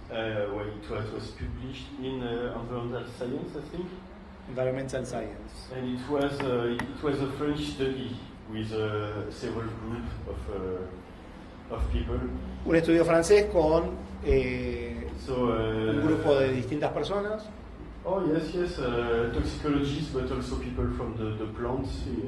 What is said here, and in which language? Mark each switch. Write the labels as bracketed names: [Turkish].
[English] Well, it was published in Environmental Science, I think. Environmental Science. And it was a French study with several groups of people. [Spanish] Un estudio francés con un grupo de distintas personas. [English] Oh yes, toxicologists, but also people from the plants.